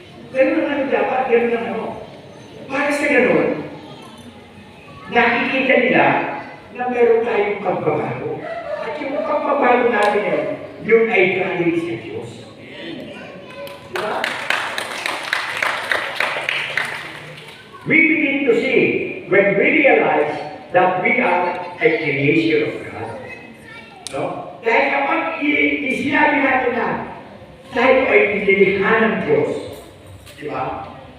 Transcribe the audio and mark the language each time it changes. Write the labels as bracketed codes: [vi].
[tl] Ganun ang dapat, ganun ang ano. Para sa ganun, nakikita nila na meron tayong pagbabago. At yung pagbabago natin yun ay galing sa Diyos. Diba? [en] We begin to see when we realize that we are a creation of God. No? [tl] Dahil kapag isinabi natin na tayo ay nilikha ng Diyos, di ba?